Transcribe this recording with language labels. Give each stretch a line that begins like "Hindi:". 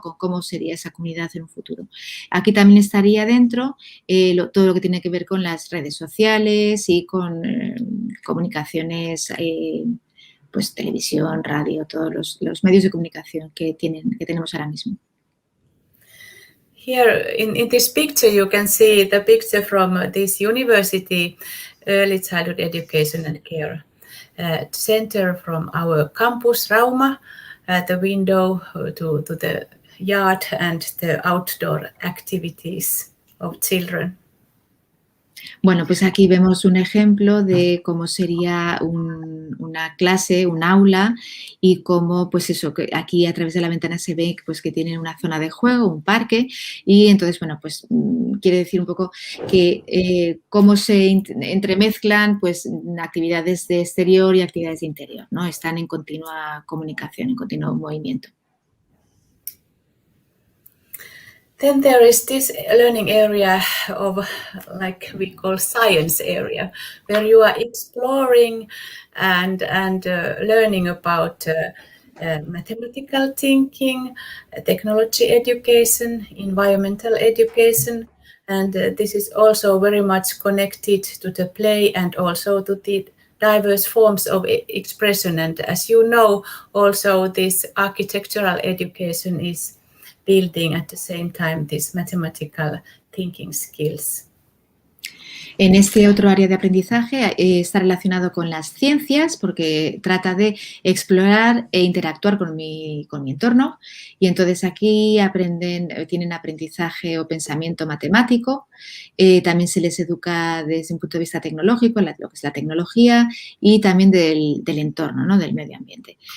Spanish: Con cómo sería esa comunidad en un futuro. Aquí también estaría dentro todo lo que tiene que ver con las redes sociales y con comunicaciones, pues televisión, radio, todos los medios de comunicación que tenemos ahora mismo.
English: Here in this picture you can see the picture from this University Early Childhood Education and Care Center from our campus Rauma, the window to the yard and the outdoor activities of children.
Spanish: Bueno, pues aquí vemos un ejemplo de cómo sería una clase, un aula, y cómo, pues eso, que aquí a través de la ventana se ve pues, que tienen una zona de juego, un parque, y entonces, bueno, pues quiere decir un poco que cómo se entremezclan pues actividades de exterior y actividades de interior, ¿no? Están en continua comunicación, en continuo movimiento.
English: Then there is this learning area of, like we call science area, where you are exploring and learning about mathematical thinking, technology education, environmental education, and this is also very much connected to the play and also to the diverse forms of expression. And as you know, also this architectural education is building at the same time these mathematical thinking skills.
Spanish: En este otro área de aprendizaje está relacionado con las ciencias porque trata de explorar e interactuar con mi entorno, y entonces aquí tienen aprendizaje o pensamiento matemático. También se les educa desde un punto de vista tecnológico, lo que es la tecnología, y también del entorno, ¿no? Del medio ambiente.